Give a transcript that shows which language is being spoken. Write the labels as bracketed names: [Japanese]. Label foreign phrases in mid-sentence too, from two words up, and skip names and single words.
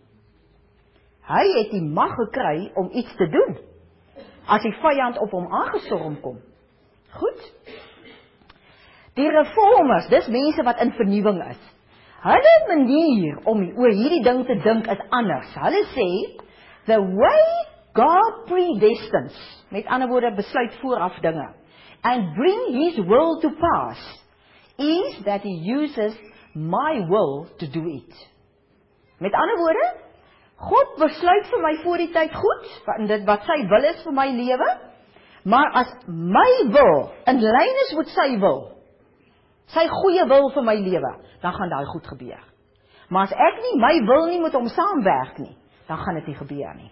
[Afrikaans] Hy het die mag gekry om iets te doen, as die vyand op hom aangestorm kom. Goed. Die reformers, dis mense wat in vernuwing is. Hulle manier om oor hierdie ding te dink is anders. Hulle sê, [English] the way God predestines, [Afrikaans] met ander woorde besluit vooraf dinge, [English] and bring his will to pass, is that he uses my will to do it. [Afrikaans] Met ander woorde, God besluit vir my voor die tyd goed, dit wat sy wil is vir my lewe, maar as my wil in lyn is met sy wil, sy goeie wil vir my lewe, dan gaan daai goed gebeur. Maar as ek nie my wil nie met hom saamwerk nie, dan gaan dit nie gebeur nie.